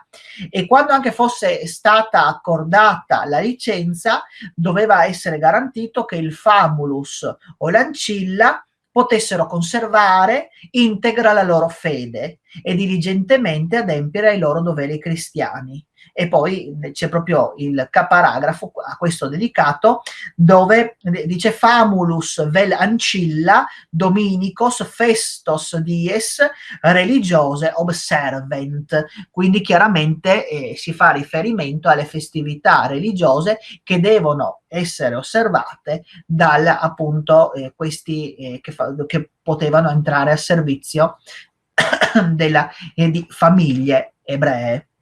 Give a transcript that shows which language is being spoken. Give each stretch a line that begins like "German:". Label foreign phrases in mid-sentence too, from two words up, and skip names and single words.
Italian: E quando anche fosse stata accordata la licenza, doveva essere garantito che il famulus o l'ancilla potessero conservare integra la loro fede e diligentemente adempiere ai loro doveri cristiani. E poi c'è proprio il caparagrafo a questo dedicato dove dice
Latin: famulus vel ancilla dominicos festos dies religiose observent,
Italian: quindi chiaramente si fa riferimento alle festività religiose che devono essere osservate dal appunto questi che potevano entrare a servizio di famiglie ebree.